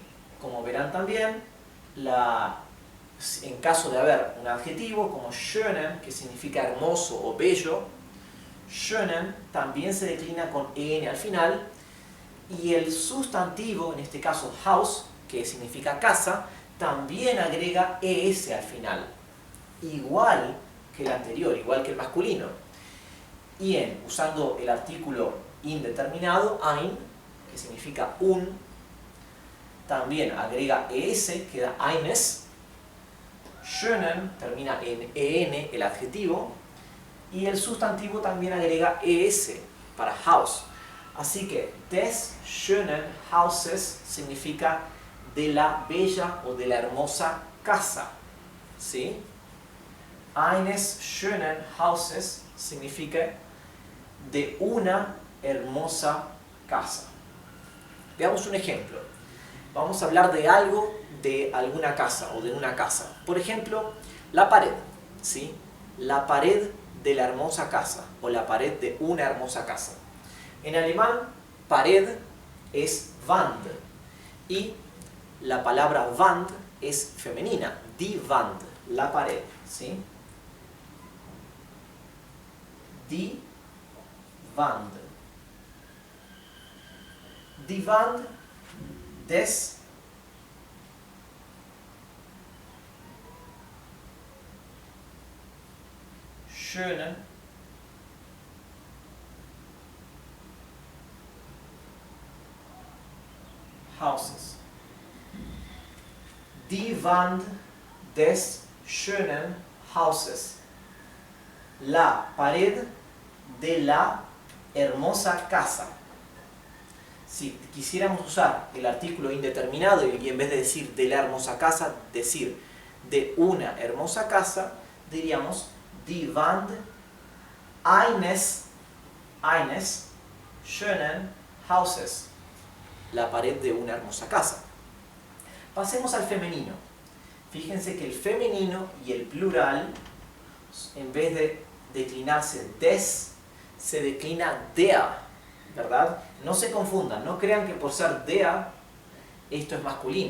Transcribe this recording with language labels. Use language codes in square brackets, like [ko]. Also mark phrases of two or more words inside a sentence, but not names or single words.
[es] Como verán también, en caso de haber un adjetivo como schönen, que significa hermoso o bello, schönen también se declina con en al final, y el sustantivo, en este caso Haus, que significa casa, también agrega es al final, igual que el anterior, igual que el masculino. Y usando el artículo indeterminado, ein, que significa un, también agrega es, queda eines. Schönen termina en en, el adjetivo, y el sustantivo también agrega es para Haus. Así que [de] des schönen Hauses [es] significa de la bella o de la hermosa casa, ¿sí? [de] Eines schönen Hauses [es] significa de una hermosa casa. Veamos un ejemplo. Vamos a hablar de algo de alguna casa o de una casa. Por ejemplo, la pared, ¿sí? La pared de la hermosa casa o la pared de una hermosa casa. En alemán, pared es Wand y la palabra Wand es femenina, [de] die Wand, [es] la pared, ¿sí? [de] Die Wand. Die Wand des schönen Hauses. Die Wand des schönen Hauses. [es] La pared de la hermosa casa. Si quisiéramos usar el artículo indeterminado y en vez de decir de la hermosa casa, decir de una hermosa casa, diríamos [de] die Wand eines schönen Hauses. [es] La pared de una hermosa casa. Pasemos al femenino. Fíjense que el femenino y el plural, en vez de declinarse des, se declina dea, ¿verdad? No se confundan, no crean que por ser dea esto es masculino.